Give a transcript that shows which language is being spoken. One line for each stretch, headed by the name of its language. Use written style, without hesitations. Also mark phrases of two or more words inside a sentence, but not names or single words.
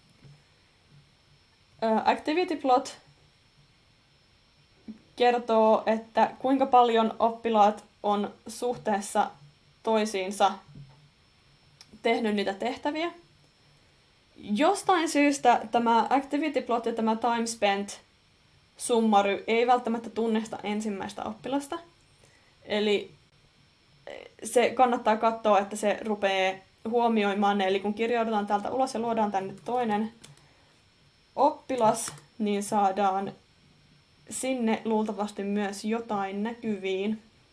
English: Activity plot
Finnish: kertoo, että kuinka paljon oppilaat on suhteessa toisiinsa tehnyt niitä tehtäviä. Jostain syystä tämä
English: activity plot
Finnish: ja tämä
English: time spent summary
Finnish: ei välttämättä tunnista ensimmäistä oppilasta. Eli se kannattaa katsoa, että se rupeaa huomioimaan ne. Eli kun kirjaudutaan täältä ulos ja luodaan tänne toinen oppilas, niin saadaan sinne luultavasti myös jotain näkyviin.